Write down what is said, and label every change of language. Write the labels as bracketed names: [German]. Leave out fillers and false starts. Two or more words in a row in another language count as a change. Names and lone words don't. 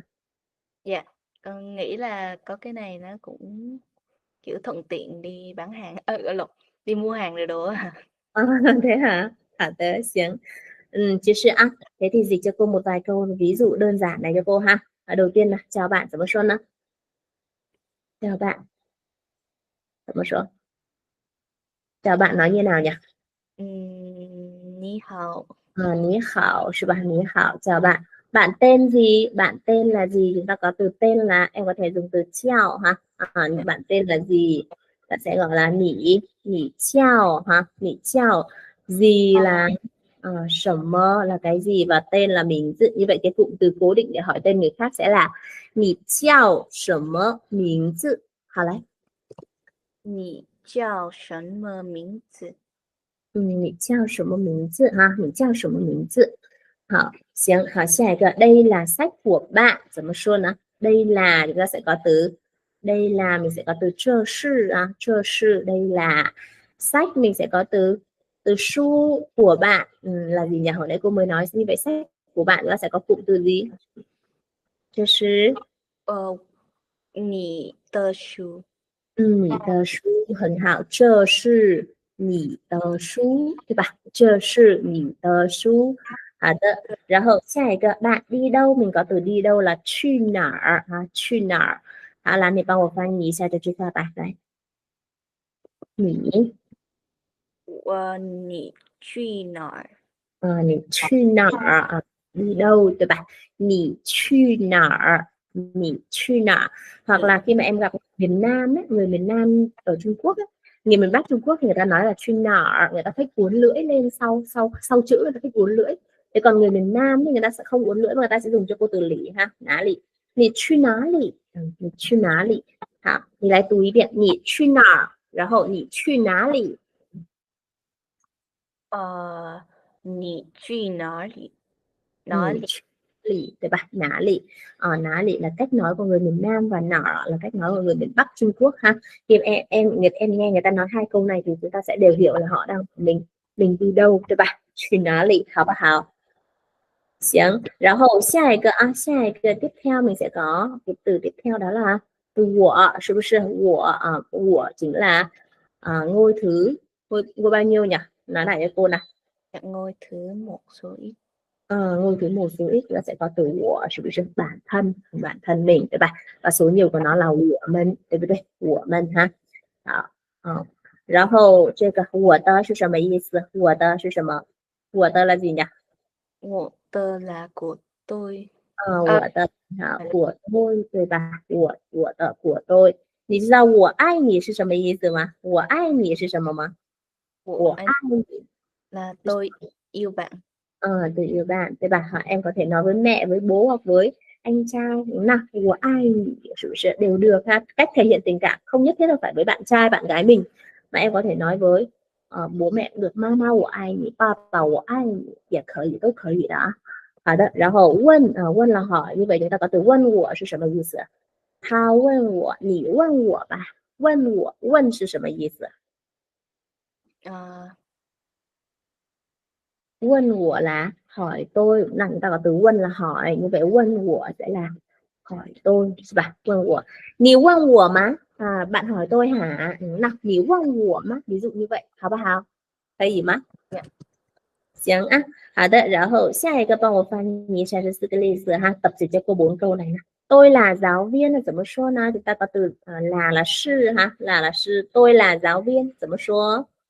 [Vietnamese] Dạ, con nghĩ là có cái này nó cũng kiểu thuận tiện đi bán hàng, đi mua hàng rồi đồ á. Thế hả? Hả thế, xiếng. Chia sẻ thế thì dịch cho cô một vài câu ví dụ đơn giản này cho cô ha. Đầu tiên là chào bạn, [Chinese] 怎么说呢? [Vietnamese] Chào bạn. Một số. Chào bạn nói như nào nhỉ? [Chinese] 你好. 你好, [Vietnamese] sư bạn [Chinese] 你好, [Vietnamese] chào bạn. Bạn tên gì? Bạn tên là gì? Chúng ta có từ tên là em có thể dùng từ chào ha. Bạn tên là gì? Ta sẽ gọi là [Chinese] 你叫 [Vietnamese] ha, [Chinese] 你叫. [Vietnamese] Gì là [Chinese] 什么 [Vietnamese] là cái gì và tên là mình tự như vậy cái cụm từ cố định để hỏi tên người khác sẽ là [Chinese] 你叫什么名字. [Vietnamese] Hảo đấy. [Chinese] 你叫什么名字？你叫什么名字哈？你叫什么名字？好，行，好，下一个 [Vietnamese] đây là sách của bạn. [Chinese] 怎么说呢? [Vietnamese] Đây là chúng ta sẽ có từ đây là mình sẽ có từ [Chinese] 这是 这是 [Vietnamese] đây là sách mình sẽ có từ từ su của bạn là gì nhỉ? Hồi nãy cô mới nói như vậy sách của bạn chúng ta sẽ có cụm từ gì? [Chinese] 这是你的书。你的书很好，这是你的书，对吧？这是你的书。好的，然后下一个 [Vietnamese] bạn đi đâu mình có từ đi đâu là [Chinese] 去哪儿 去哪儿。好，来你帮我翻译一下这句话吧，来，你你去哪儿？你去哪儿 [Vietnamese] đi đâu [Chinese] 对吧？你去哪儿？你去哪儿? [Vietnamese] Hoặc là khi mà em gặp miền Nam ấy, người miền Nam ở Trung Quốc ấy, người miền Bắc Trung Quốc thì người ta nói là [Chinese] 去哪儿, [Vietnamese] người ta thích uốn lưỡi lên sau chữ, người ta thích uốn lưỡi. Thế còn người miền Nam thì người ta sẽ không uốn lưỡi mà người ta sẽ dùng cho cô từ lỉ ha, [Chinese] 哪里. 你去哪里, 你去哪里. [Vietnamese] Hảo, [Chinese] 你来读一遍，你去哪儿？然后你去哪里？你去哪里？去lì, 对吧? 哪里. 哪里 [Vietnamese] là cách nói của người miền Nam và nở là cách nói của người miền Bắc Trung Quốc ha. Khi em nghe người ta nói hai câu này thì chúng ta sẽ đều hiểu là họ đang mình đi đâu, [Chinese] 对吧? 去哪里好不好? 行，然后下一个 [Vietnamese] tiếp theo mình sẽ có cái từ tiếp theo đó là từ [Chinese] 我 是不是? [Vietnamese] 我 chính là ngôi thứ ngôi bao nhiêu nhỉ? Nói lại cho cô nào. Ngôi thứ một số ít. Ngôi thứ một số ít nó sẽ có từ [Chinese] 我 是不是? [Vietnamese] Bản thân mình, [Chinese] 对吧? [Vietnamese] Và số nhiều của nó là [Chinese] 我们，对不对？我们哈。好，然后这个我的是什么意思？我的是什么？我的 [Vietnamese] là gì nhỉ? 我的 là của tôi. 我的 của tôi, [Chinese] 对吧？我的 [Vietnamese] của tôi. [Chinese] 你知道我爱你是什么意思吗？我爱你是什么吗？我爱你 [Vietnamese] là tôi yêu bạn. Tôi yêu bạn, [Chinese] 对吧? [Vietnamese] Em có thể nói với mẹ, với bố hoặc với anh trai, nào, [Chinese] 我爱你 [Vietnamese] đều được ha. Cách thể hiện tình cảm không nhất thiết là phải với bạn trai, bạn gái mình, mà em có thể nói với bố mẹ cũng được, [Chinese] 妈妈我爱你，爸爸我爱你 也可以,都可以的啊。好的，然后问 [Vietnamese] là hỏi, như vậy chúng ta có từ [Chinese] 问我是什么意思？他问我，你问我吧，问我，问是什么意思？问我 [Vietnamese] là hỏi tôi, là chúng ta có từ [Chinese] 问 [Vietnamese] là hỏi, như vậy [Chinese] 问我 [Vietnamese] sẽ là hỏi tôi, [Chinese] 是吧? 问我，你问我吗? [Vietnamese] Bạn hỏi tôi hả? Nào, [Chinese] 你问我吗? [Vietnamese] Ví dụ như vậy, [Chinese] 好不好？可以吗？行啊，好的，然后下一个帮我翻译一下这四个例子哈, [Vietnamese] tập dịch cho cô 4 câu này nào. Tôi là giáo viên là [Chinese] 怎么说呢? [Vietnamese] Chúng ta có từ là 是 ha, là 是 tôi là giáo viên [Chinese] 怎么说?